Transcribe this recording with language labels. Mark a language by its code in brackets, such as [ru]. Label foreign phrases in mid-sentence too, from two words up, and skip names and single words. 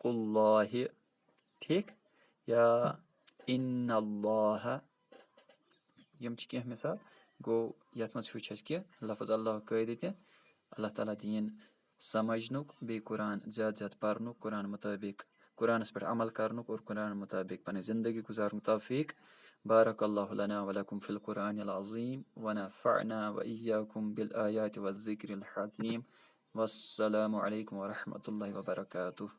[ks] اللہِ ٹھیٖک یا اِنَ اللہِ یِم چھِ کینٛہہ مِثال گوٚو یَتھ منٛز ہیوٚچھ اَسہِ کہِ لفظ اللہ قٲیدٕ تہِ اللہ تعالیٰ دِیِن سَمجھنُک بیٚیہِ قرآن زیادٕ زیادٕ پَرنُک قرآن مُطٲبِق قرآنَس پٮ۪ٹھ عمل کَرنُک اور قرآن مُطٲبِق پَنٕنۍ زندگی گُزارنُک توفیٖق [ar] بارک اللہ لنا ولکم فی القرآن العظیٖم ونفعنا وإیاکم بالآیات والذکر الحکیم والسلام علیکم ورحمۃ اللہ وبرکاتہ